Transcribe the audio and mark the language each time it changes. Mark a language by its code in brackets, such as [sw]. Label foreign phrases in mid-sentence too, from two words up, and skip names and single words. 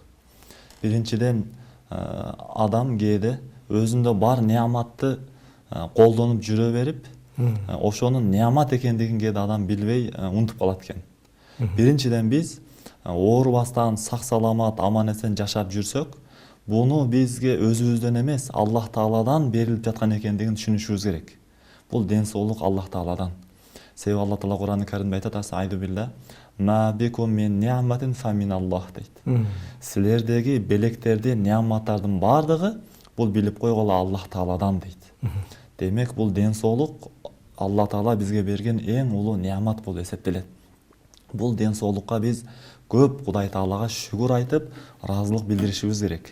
[ky] Биринчиден адам кээде өзүндө бар неаматты колдонуп жүрө берип, ошонун неамат экендигин кээде адам билбей унутуп калат экен. Биринчиден биз оорубастан сак саламат аман эсен жашап жүрсөк, буну бизге өзүбүздөн эмес, Аллах Тааладан берилип жаткан экендигин түшүнүшүбүз керек. Бул ден соолук Аллах Тааладан. Себеби Аллах Таала Кур'ан-ы Каримде айтат: [ar] "أعوذ بالله، ما بكم من نعمة فمن الله" дейт. [ky] Силердеги белектерди, неаматтардын бардыгы бул билип койгула Аллах Тааладан дейт. Демек, бул ден соолук Аллах Таала бизге берген эң улуу неамат болуп эсептелет. Бул ден соолукка биз көп Кудай Таалага шүгүр айтып, ыраазылык билдиришибиз керек.